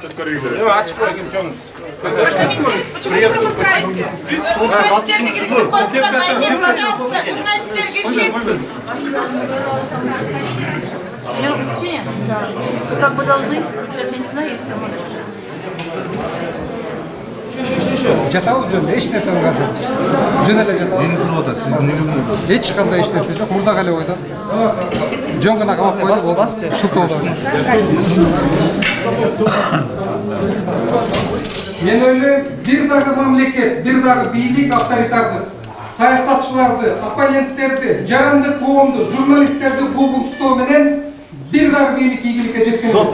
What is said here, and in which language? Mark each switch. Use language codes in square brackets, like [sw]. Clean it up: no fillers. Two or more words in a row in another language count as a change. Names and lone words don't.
[ru] Почему вы пропускаете? Мера посещения? Да. Вы как бы должны, сейчас я не знаю, если можно. [ky] Жатабыз жөн эч нерсе кылган жокпуз. Жөн эле жатабыз. Дениз Рода, сиз эмне көрдүңүз? Эч кандай эч нерсе жок. Мурдак эле койдум. Жөн гана камап койду, болду. Шултоодо. Мен ойлойм, бир дагы мамлекет, бир дагы бийлик авторитардык, саясатчыларды, оппоненттерди, жарандык коомду, журналисттерди куугунтуктоо менен бир дагы бийлик ийгиликке жеткен эмес.